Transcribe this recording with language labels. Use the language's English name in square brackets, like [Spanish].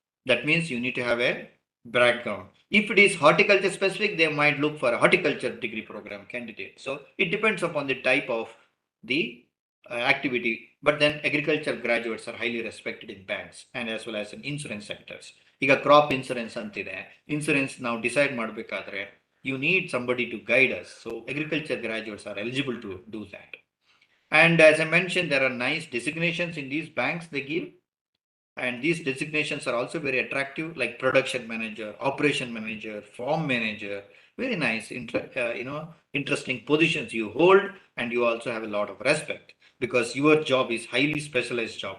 [English] That means you need to have a background. If it is horticulture specific, they might look for a horticulture degree program candidate. So it depends upon the type of the activity. But then agriculture graduates are highly respected in banks and as well as in insurance sectors. [Kannada] ಈಗ crop insurance ಅಂತಿದೆ. [English] insurance [Kannada] ನಾವು decide ಮಾಡಬೇಕಾದ್ರೆ [English] You need somebody to guide us. So agriculture graduates are eligible to do that. And as I mentioned, there are nice designations in these banks they give. And these designations are also very attractive, like production manager, operation manager, farm manager. Very nice, interesting positions you hold, and you also have a lot of respect because your job is highly specialized job.